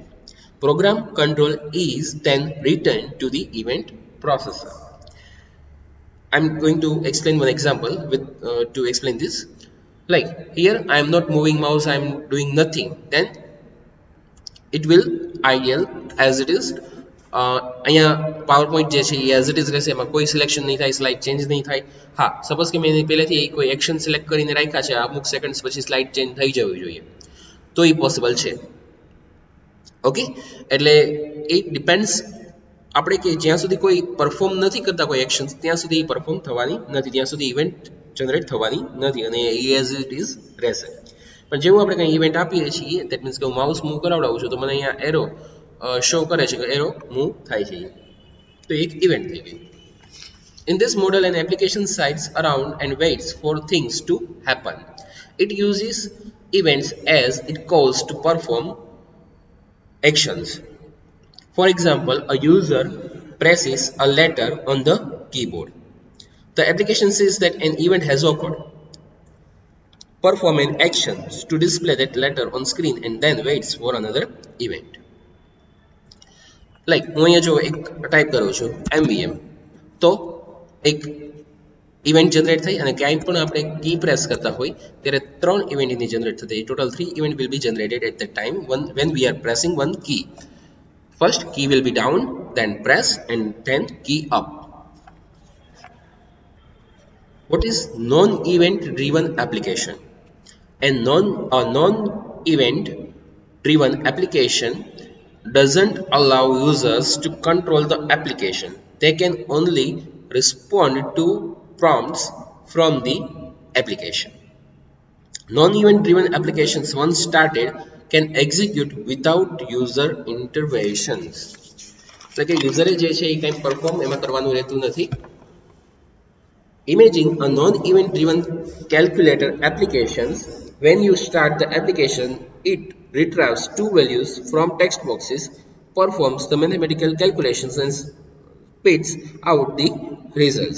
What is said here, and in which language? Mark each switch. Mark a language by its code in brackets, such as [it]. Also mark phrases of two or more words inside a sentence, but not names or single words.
[en] Program control is then returned to the event processor. I'm going to explain one example to explain this. Like here, I am not moving mouse, I am doing nothing. Then it will idle as it is. [gu] અહીંયા પાવરપોઈન્ટ જે છે એ [en] as it is [gu] રહેશે, એમાં કોઈ સિલેક્શન નહીં થાય, [en] slide change [gu] નહીં થાય. હા, સપોઝ કે મેં પહેલેથી કોઈ [en] action select [gu] કરીને રાખ્યા છે, અમુક સેકન્ડ્સ પછી [en] slide change [gu] થઈ જવી જોઈએ તો એ પોસિબલ છે. ઓકે, એટલે એ ડિપેન્ડ્સ આપણે કે જ્યાં સુધી કોઈ પરફોર્મ નથી કરતા કોઈ એક્શન ત્યાં સુધી એ પરફોર્મ થવાની નથી, ત્યાં સુધી [en] event generate [gu] થવાની નથી અને એ [en] as it is [gu] રહેશે. પણ જેવું આપણે કંઈ ઇવેન્ટ આપીએ છીએ, [en] that means [gu] કે હું [en] mouse move [gu] કરાવડાવું છું તો મને અહીંયા [en] arrow show [gu] કરે છે કે [en] arrow move [gu] થાય છે, તો એક ઇવેન્ટ થઈ ગઈ. [en] In this model, an application sits around and waits for things to happen. It uses events as it calls to perform actions. For example, a user presses a letter on the keyboard. The application says that an event has occurred. Perform an action to display that letter on screen and then waits for another event. [gu] Like હું અહીંયા જો એક ટાઈપ કરું છું MVM તો એક [en] event generate [gu] થઈ અને ક્યાંય પણ આપણે [en] key press [gu] કરતા હોય ત્યારે 3 ઇવેન્ટ એની જનરેટ થતી. [en] total 3 event will be generated at that time when we are pressing one key. First key will be down, then press and then key up. What is non-event driven application? A non-event driven application doesn't allow users to control the application. They can only respond to prompts from the application. Non-event driven applications, once started, can execute without user interventions. [gu] એટલે કે યુઝરે જે છે એ કંઈ પરફોર્મ એમાં કરવાનું રહેતું નથી. [en] Imagine a non-event driven calculator applications. When you start the application, it retrieves two values from text boxes, performs the mathematical calculations and spits out the results.